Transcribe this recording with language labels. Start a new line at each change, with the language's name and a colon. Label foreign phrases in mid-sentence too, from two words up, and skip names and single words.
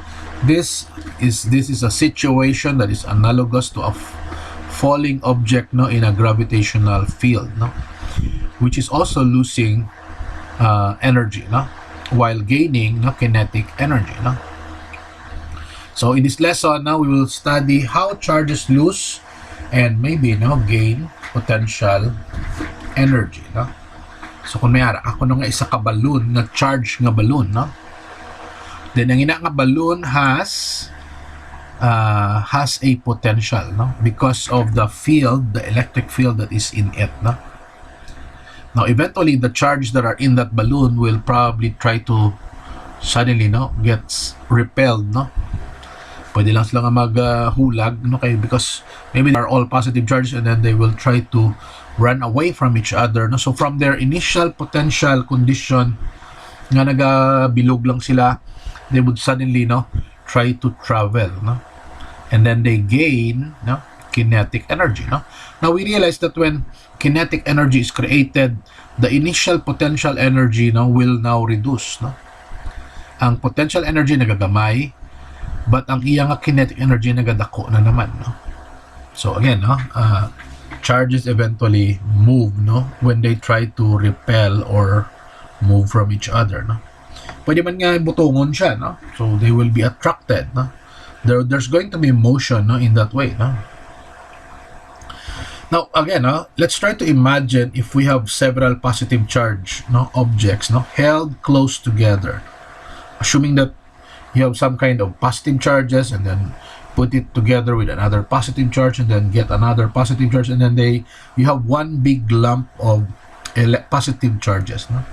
English: This is a situation that is analogous to a falling object, no, in a gravitational field, no, which is also losing energy, no, while gaining, no, kinetic energy, no. So in this lesson, now we will study how charges lose and maybe, no, gain potential energy, no.
Hiligaynon: So kung may ara ako nga isa ka balloon, na charge nga balloon, no, then ang ina nga balloon
English: has a potential, no, because of the field, the electric field that is in it,
Hiligaynon: no.
English: Now eventually the charge that are in that balloon will probably try to suddenly, no, gets repelled, no.
Hiligaynon: Pwede lang sila maghulag, no, kay
English: because maybe they are all positive charges and then they will try to run away from each other,
Hiligaynon: no.
English: So from their initial potential condition
Hiligaynon: nga nagabilog lang sila,
English: they would suddenly, no, try to travel, no, and then they gain, no, kinetic energy, no. Now we realize that when kinetic energy is created, the initial potential energy, no, will now reduce, no.
Hiligaynon: Ang
English: potential energy
Hiligaynon: nagagamay, but ang iyang
English: kinetic energy
Hiligaynon: nagadako na naman, no.
English: So again, no, charges eventually move, no, when they try to repel or move from each other, no.
Hiligaynon: Pwede man nga butungon siya, no,
English: so they will be attracted, no. There's going to be motion, no, in that way, no. Now again, no, let's try to imagine if we have several positive charge, no, objects, no, held close together, assuming that you have some kind of positive charges and then put it together with another positive charge and then get another positive charge, and then you have one big lump of positive charges, no.